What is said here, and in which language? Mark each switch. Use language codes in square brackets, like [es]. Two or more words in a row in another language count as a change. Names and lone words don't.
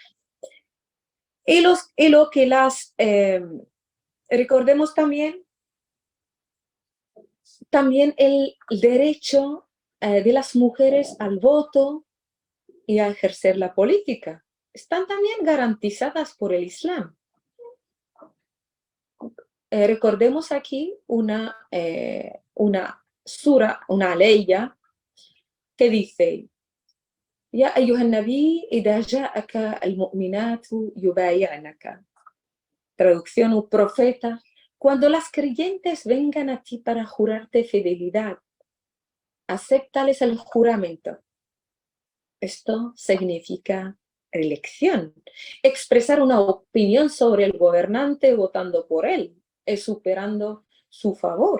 [es] Y lo que recordemos también el derecho de las mujeres al voto y a ejercer la política. Están también garantizadas por el Islam. Recordemos aquí una sura, una ley que dice: [ar] يا أيها النبي إذا جاءك المؤمنات يبايعنك. [es] Traducción: un profeta, cuando las creyentes vengan a ti para jurarte fidelidad, acéptales el juramento. Esto significa elección. Expresar una opinión sobre el gobernante votando por él es superando su favor.